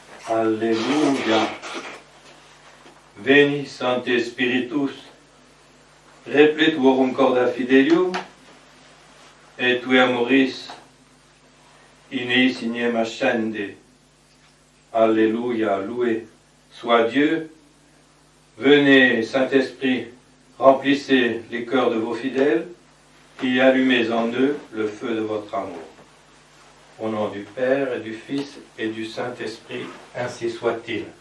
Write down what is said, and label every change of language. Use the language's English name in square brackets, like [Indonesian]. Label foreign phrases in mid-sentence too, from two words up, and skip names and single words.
[French] Alléluia. [Latin] Veni Sancte Spiritus, repletuorum corda fidelium, et tui amoris in eis ignem ascende. [French] Alléluia, loué soit Dieu. Venez, Saint-Esprit, remplissez les cœurs de vos fidèles et allumez en eux le feu de votre amour. Au nom du Père et du Fils et du Saint-Esprit, ainsi soit-il.